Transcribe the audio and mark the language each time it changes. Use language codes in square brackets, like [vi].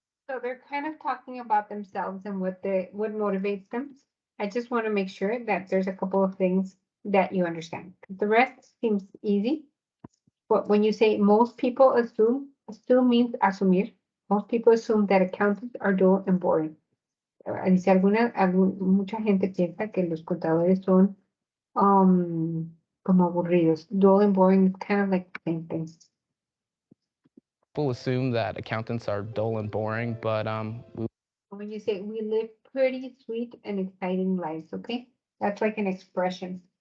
[en] So they're kind of talking about themselves and what motivates them. I just want to make sure that there's a couple of things that you understand. The rest seems easy. But when you say most people assume means asumir. Most people assume that accountants are dull and boring. [es] Dice mucha gente piensa que los contadores son como aburridos. [en] Dull and boring is kind of like the same thing. People assume that accountants are dull and boring, but when you say we live pretty sweet and exciting lives, okay? That's like an expression.